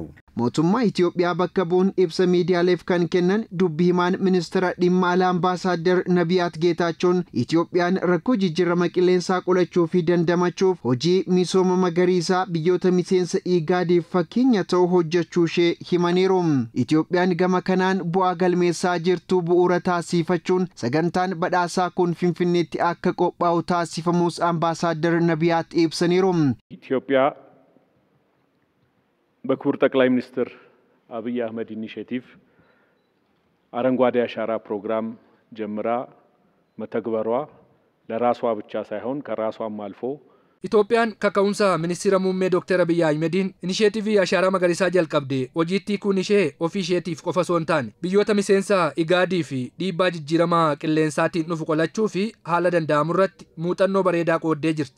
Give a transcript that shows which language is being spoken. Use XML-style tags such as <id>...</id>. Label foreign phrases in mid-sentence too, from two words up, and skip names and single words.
<om>Mootummaa Itoophiyaa bakka bu'uun ibsa miidiyaaleef kan kennan dubbi himaan ministeera dhimma alaa ambaasaadder Nabiyaat Geetaachoon Itoophiyaan rakkoo jijjiirama qilleensaa qolachuu fi dandamachuuf hojii misooma magariisaa biyyoota miseensa IGADiif fakkeenya ta'uu hojjechuu ishee himaniiru. Itoophiyaan gama kanaan bu'aa galmeessaa jirtu bu'uura taasifachuun sagantaan badhaasaa kun Finfinneetti akka qophaa'u taasifamus ambaasaadder Nabiyaat ibsaniiru.</om> <am>ኢትዮጵያ በክቡር ጠቅላይ ሚኒስትር አብይ አህመድ ኢኒሼቲቭ አረንጓዴ አሻራ ፕሮግራም ጀምራ መተግበሯ ለራሷ ብቻ ሳይሆን ከራሷም አልፎ</am> <om>Itoophiyaan kaka'umsa ministeera muummee Dr. Abiy Ahmediin inisheetivii ashaaraa magariisaa jalqabde hojiitti kun ishee ofii isheetiif qofa osoo hin taane biyyoota miseensa IGADii fi dhiibbaa jijjiiramaa qilleensaatiin dhufu qolachuu fi haala danda'amu irratti muuxannoo bareedaa qooddee jirti.</om>